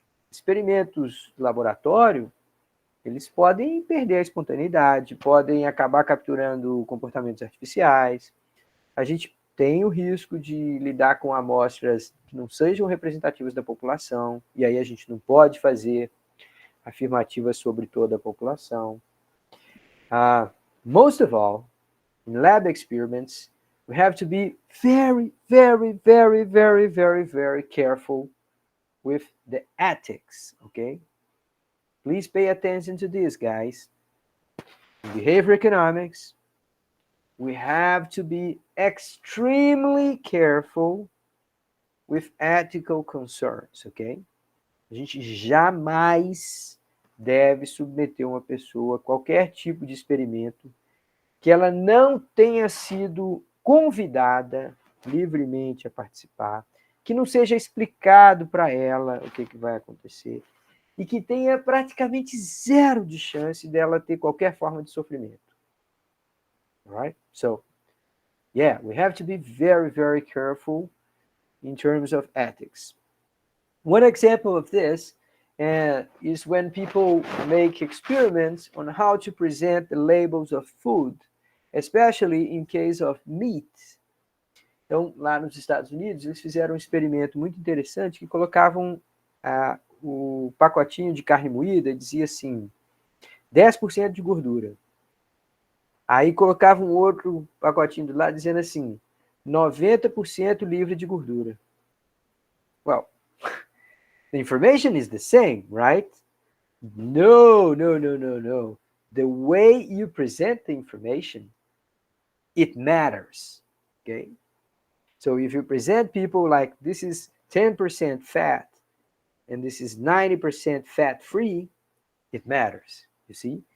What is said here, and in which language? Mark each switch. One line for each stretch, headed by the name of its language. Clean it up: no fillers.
Portuguese: Experimentos de laboratório eles podem perder a espontaneidade, podem acabar capturando comportamentos artificiais. A gente tem o risco de lidar com amostras que não sejam representativas da população, e aí a gente não pode fazer afirmativas sobre toda a população.
English: Most of all, in lab experiments, we have to be very, very, very, very, very, very careful with the ethics, okay? Please pay attention to this, guys. In behavior economics, we have to be extremely careful with ethical concerns, ok?
Portuguese: A gente jamais deve submeter uma pessoa a qualquer tipo de experimento que ela não tenha sido convidada livremente a participar, que não seja explicado para ela o que vai acontecer e que tenha praticamente zero de chance dela ter qualquer forma de sofrimento.
English: All right? So, yeah, we have to be very, very careful in terms of ethics. One example of this is when people make experiments on how to present the labels of food, especially in case of meat.
Portuguese: Então, lá nos Estados Unidos, eles fizeram um experimento muito interessante que colocavam o pacotinho de carne moída e dizia assim, 10% de gordura. Aí colocavam um outro pacotinho do lado dizendo assim, 90% livre de gordura.
English: Well, the information is the same, right? No, no, no, no, no. The way you present the information, it matters, okay? So if you present people like this is 10% fat and this is 90% fat-free, it matters, you see?